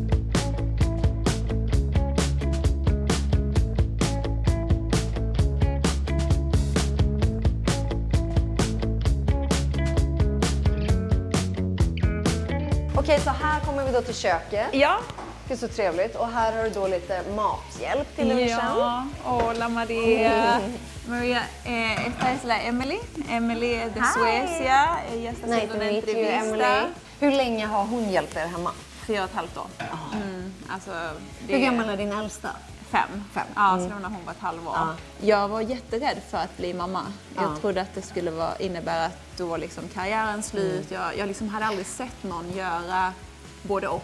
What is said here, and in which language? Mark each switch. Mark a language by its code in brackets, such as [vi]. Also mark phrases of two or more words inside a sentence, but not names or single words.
[sv] Okej, så här kommer vi då till köket. Ja. Det är så trevligt. Och här har du då lite mathjälp till lunchen. Ja, [es] hola Maria. Maria, esta es la Emily. Emily de Suecia. Ella está haciendo una entrevista. [sv] Hur länge har hon hjälpt er hemma? 4,5 år. Alltså, Hur gammal är din äldsta? 5. Ja, så när hon var ett halvår. Jag var jätterädd för att bli mamma. Jag trodde att det skulle innebära att då var liksom karriären slut. Jag liksom hade aldrig sett någon göra både och.